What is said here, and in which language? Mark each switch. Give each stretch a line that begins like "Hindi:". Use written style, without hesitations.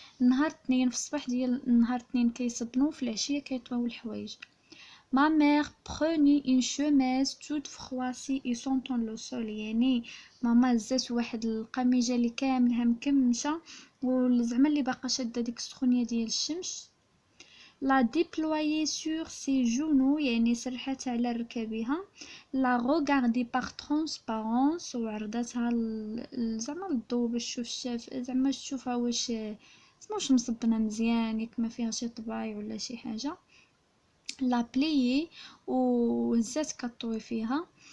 Arabic: نهار اثنين في الصباح ديال نهار اثنين كيصبنوا، في العشيه كيطويو الحوايج.
French: Ma mère prenait une chemise toute froissée et sentant le sol،
Arabic: يعني ماما هزات واحد القميجه اللي كاملها مكمشه وزعما اللي باقا شاده ديك السخونيه ديال الشمس.
French: la déployer sur ses genoux،
Arabic: يعني سرحتها على ركابها.
French: la regarder par transparence،
Arabic: وعرضتها زعما للضو باش تشوف زعما تشوفها واش مصبنه مزيان، ياك ما فيها شي طبايع ولا شي حاجه. لا بليي وهزات كطوي فيها.